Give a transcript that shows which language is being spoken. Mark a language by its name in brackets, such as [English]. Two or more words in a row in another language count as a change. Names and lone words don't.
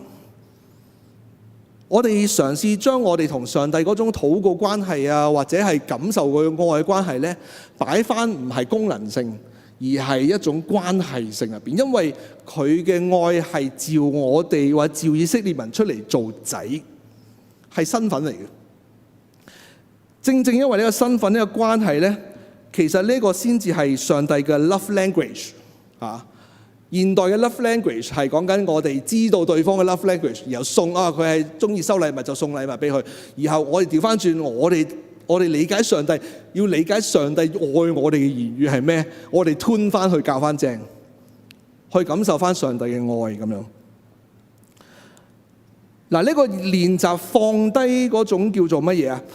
[Cantonese] 我哋嘗試將我哋同上帝嗰種禱告關係啊，或者係感受佢愛嘅關係咧，擺翻唔係功能性，而係一種關係性入邊。因為佢嘅愛係召我哋或者召以色列民出嚟做仔，係身份嚟嘅。正正因為呢個身份呢個關係咧，其實呢個先至係上帝嘅 [English] love language [Cantonese] 啊。現代嘅 [English] love language [Cantonese] 係講緊我哋知道對方嘅 [English] love language， [Cantonese] 然後送佢係中意收禮物就送禮物俾佢，然後我哋調翻轉，我哋理解上帝，要理解上帝愛我哋嘅言語係咩，我哋吞翻去教翻正，去感受翻上帝嘅愛咁樣。嗱，呢個練習放低嗰種叫做乜嘢啊？